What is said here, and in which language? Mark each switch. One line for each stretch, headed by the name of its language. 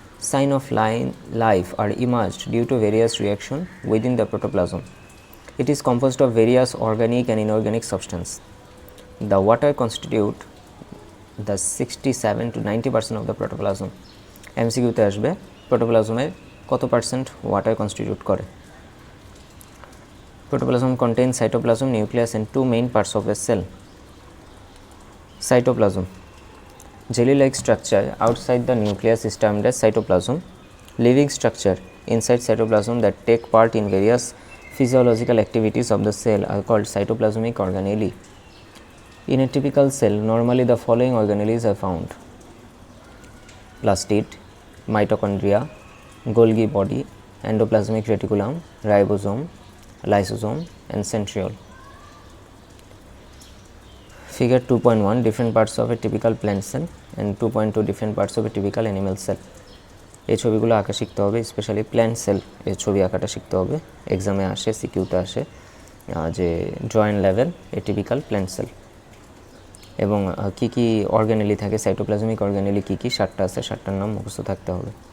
English: Signs of life are emerged due to various reactions within the protoplasm. It is composed of various organic and inorganic substances. The water constitute the 67 to 90% of the protoplasm.
Bangla: MCQ-তে আসবে প্রোটোপ্লাজমে কত percent water constitute করে।
English: Protoplasm contains cytoplasm, nucleus and two main parts of a cell. Cytoplasm. Jelly-like structure outside the nucleus is termed as cytoplasm. Living structure inside cytoplasm that take part in various physiological activities of the cell are called cytoplasmic organelles. In a typical cell, normally the following organelles are found: plastid, mitochondria, Golgi body, endoplasmic reticulum, ribosome, lysosome and centriole. Figure 2.1 different parts of a typical plant cell and 2.2 different parts of a typical animal cell.
Bangla: এই ছবিগুলো আঁকা শিখতে হবে, specially plant sell এর ছবি আঁকাটা শিখতে হবে। এক্সামে আসে, সিকিউতে আসে যে জয়েন্ট লেভেল এ টিপিক্যাল প্ল্যান্ট সেল এবং কি কি অর্গানেলি থাকে, সাইটোপ্লাজমিক অর্গানেলি কি কি 7টা আছে, 7টার নাম মুখস্থ থাকতে হবে।